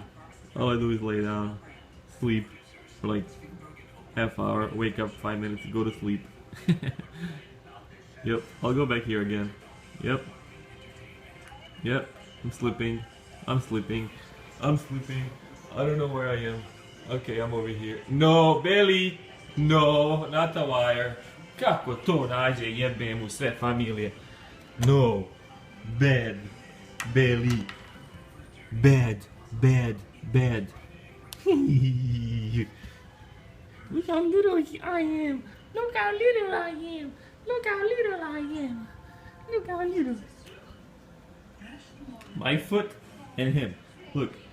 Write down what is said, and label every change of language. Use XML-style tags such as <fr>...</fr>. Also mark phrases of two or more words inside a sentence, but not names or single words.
<en>All I do is lay down, sleep for like half hour, wake up 5 minutes, go to sleep. Yep, I'll go back here again. Yep, I'm sleeping. I don't know where I am. Okay, I'm over here. No, Beli! No, not the wire.</en> <sr>Kako to nađe, jebe mu sve familije.</sr> <en>No, bad, Beli. Bad. Look how little I am. Look how little I am. My foot and him. Look.</en>